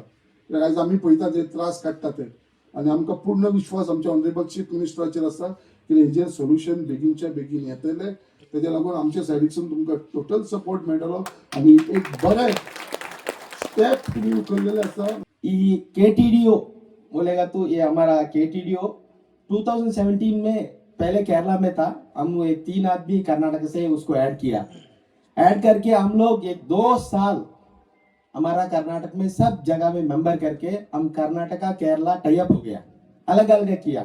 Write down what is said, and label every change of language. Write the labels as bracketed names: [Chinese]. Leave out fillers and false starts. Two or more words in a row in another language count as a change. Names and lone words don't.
[Konkani] कित्याक आयज आमी पळयता जे त्रास काडटा ते. आनी आमकां पूर्ण विश्वास आमच्या [English] honourable chief [Konkani] मिनिस्टराचेर आसा की हेजेर सोल्युशन बेगीनच्या बेगीन येतले. तेजे लागून आमच्या सायडीसून तुमकां [English] total support [Konkani] मेळटलो आनी एक बरें स्टेप तुमी उखल्लेले आसा. [Hindi] KTDO बोलेगा तो ये हमारा KTDO 2017 में पहले केरला में था, हम एक 3 आदमी कर्नाटक से उसको ऐड किया। ऐड करके हम लोग एक 2 साल हमारा कर्नाटक में सब जगह में मेंबर करके हम कर्नाटका केरला [English] tie up [Hindi] हो गया, अलग अलग किया।